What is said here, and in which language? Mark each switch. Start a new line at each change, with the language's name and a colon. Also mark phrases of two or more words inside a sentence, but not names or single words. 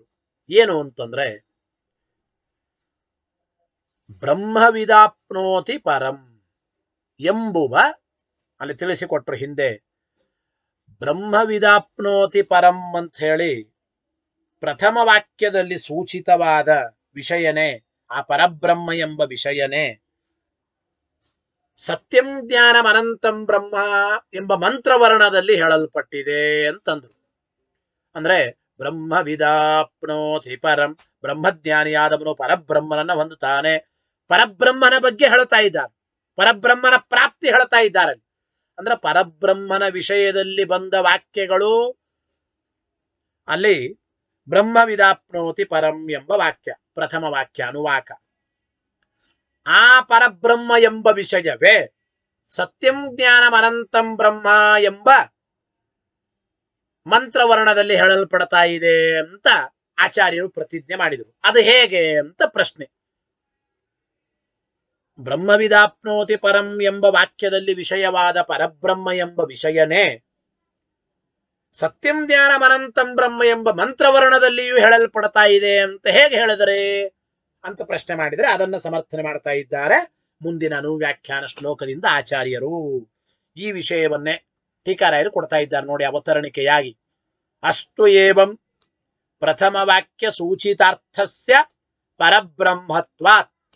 Kannada: ಏನು ಅಂತಂದ್ರೆ,
Sanskrit: ಬ್ರಹ್ಮವಿದಾಪ್ನೋತಿ ಪರಂ
Kannada: ಎಂಬುವ ಅಲ್ಲಿ ತಿಳಿಸಿಕೊಟ್ರು. ಹಿಂದೆ
Sanskrit: ಬ್ರಹ್ಮವಿದಾಪ್ನೋತಿ ಪರಂ
Kannada: ಅಂತ ಹೇಳಿ ಪ್ರಥಮ ವಾಕ್ಯದಲ್ಲಿ ಸೂಚಿತವಾದ ವಿಷಯನೇ, ಆ ಪರಬ್ರಹ್ಮ ಎಂಬ ವಿಷಯನೇ
Sanskrit: ಸತ್ಯಂ ಜ್ಞಾನಂ ಅನಂತಂ ಬ್ರಹ್ಮ
Kannada: ಎಂಬ ಮಂತ್ರವರ್ಣದಲ್ಲಿ ಹೇಳಲ್ಪಟ್ಟಿದೆ ಅಂತಂದ್ರು. ಅಂದ್ರೆ
Sanskrit: ಬ್ರಹ್ಮವಿದಾಪ್ನೋತಿ ಪರಂ,
Kannada: ಬ್ರಹ್ಮಜ್ಞಾನಿಯಾದವನು ಪರಬ್ರಹ್ಮನನ್ನ ಹೊಂದುತ್ತಾನೆ. ಪರಬ್ರಹ್ಮನ ಬಗ್ಗೆ ಹೇಳ್ತಾ ಇದ್ದಾರೆ, ಪರಬ್ರಹ್ಮನ ಪ್ರಾಪ್ತಿ ಹೇಳ್ತಾ ಇದ್ದಾರೆ. ಅಂದ್ರೆ ಪರಬ್ರಹ್ಮನ ವಿಷಯದಲ್ಲಿ ಬಂದ ವಾಕ್ಯಗಳು ಅಲ್ಲಿ
Sanskrit: ಬ್ರಹ್ಮವಿದಾಪ್ನೋತಿ ಪರಂ
Kannada: ಎಂಬ ವಾಕ್ಯ, ಪ್ರಥಮ ವಾಕ್ಯ ಅನುವಾಕ. ಆ ಪರಬ್ರಹ್ಮ ಎಂಬ ವಿಷಯವೇ
Sanskrit: ಸತ್ಯಂ ಜ್ಞಾನಂ ಅನಂತಂ ಬ್ರಹ್ಮ
Kannada: ಎಂಬ ಮಂತ್ರವರ್ಣದಲ್ಲಿ ಹೇಳಲ್ಪಡ್ತಾ ಇದೆ ಅಂತ ಆಚಾರ್ಯರು ಪ್ರತಿಜ್ಞೆ ಮಾಡಿದರು. ಅದು ಹೇಗೆ ಅಂತ ಪ್ರಶ್ನೆ.
Sanskrit: ಬ್ರಹ್ಮವಿದಾಪ್ನೋತಿ ಪರಂ
Kannada: ಎಂಬ ವಾಕ್ಯದಲ್ಲಿ ವಿಷಯವಾದ ಪರಬ್ರಹ್ಮ ಎಂಬ ವಿಷಯನೇ
Sanskrit: ಸತ್ಯಂ ಜ್ಞಾನಂ ಅನಂತಂ ಬ್ರಹ್ಮ
Kannada: ಎಂಬ ಮಂತ್ರವರ್ಣದಲ್ಲಿಯೂ ಹೇಳಲ್ಪಡ್ತಾ ಇದೆ ಅಂತ ಹೇಗೆ ಹೇಳಿದರೆ ಅಂತ ಪ್ರಶ್ನೆ ಮಾಡಿದರೆ ಅದನ್ನ ಸಮರ್ಥನೆ ಮಾಡ್ತಾ ಇದ್ದಾರೆ ಮುಂದಿನ ಅನುವ್ಯಾಖ್ಯಾನ ಶ್ಲೋಕದಿಂದ ಆಚಾರ್ಯರು. ಈ ವಿಷಯವನ್ನೇ ಟೀಕಾರಾಯರು ಕೊಡ್ತಾ ಇದ್ದಾರೆ ನೋಡಿ ಅವತರಣಿಕೆಯಾಗಿ.
Sanskrit: ಅಸ್ತು ಏವಂ ಪ್ರಥಮ ವಾಕ್ಯ ಸೂಚಿತಾರ್ಥಸ್ಯ ಪರಬ್ರಹ್ಮತ್ವಾತ್.